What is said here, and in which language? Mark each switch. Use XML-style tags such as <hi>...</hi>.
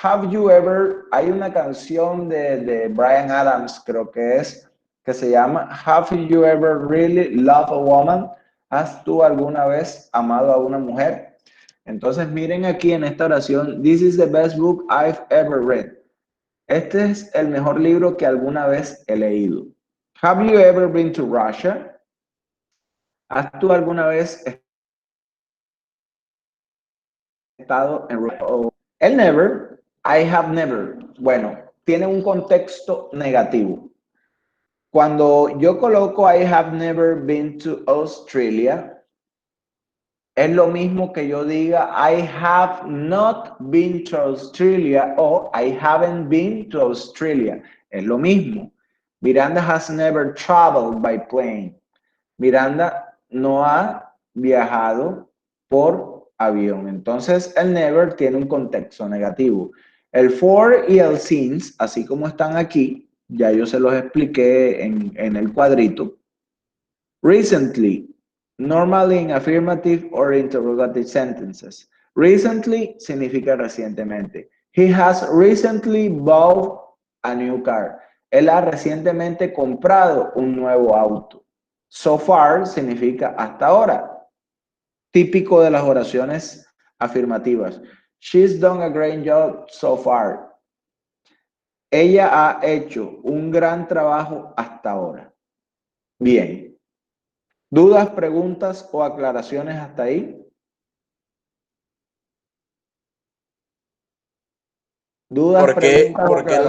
<en>Have you ever,</en> <es>hay una canción de Bryan Adams, creo que es, que se llama</es> <en>Have you ever really loved a woman?</en> <es>¿Has tú alguna vez amado a una mujer? Entonces miren aquí en esta oración,</es> <en>this is the best book I've ever read.</en> <es>Este es el mejor libro que alguna vez he leído.</es> <en>Have you ever been to Russia?</en> <es>¿Has tú alguna vez estado en Rusia? El never,</es> <en>I have never.</en> <es>Bueno, tiene un contexto negativo. Cuando yo coloco</es> <en>I have never been to Australia,</en> <es>es lo mismo que yo diga</es> <en>I have not been to Australia</en> <es>o</es> <en>I haven't been to Australia.</en> <es>Es lo mismo.</es> <en>Miranda has never traveled by plane.</en> <es>Miranda no ha viajado por avión. Entonces, el never tiene un contexto negativo. El for y el since, así como están aquí, ya yo se los expliqué en el cuadrito.</es> <en>Recently, normally in affirmative or interrogative sentences. Recently</en> <es>significa recientemente.</es> <en>He has recently bought a new car.</en> <es>Él ha recientemente comprado un nuevo auto.</es> <en>So far</en> <es>significa hasta ahora. Típico de las oraciones afirmativas.</es> <en>She's done a great job so far.</en> <es>Ella ha hecho un gran trabajo hasta ahora. Bien. ¿Dudas, preguntas o aclaraciones hasta ahí? ¿Dudas, ¿Por qué preguntas o</es>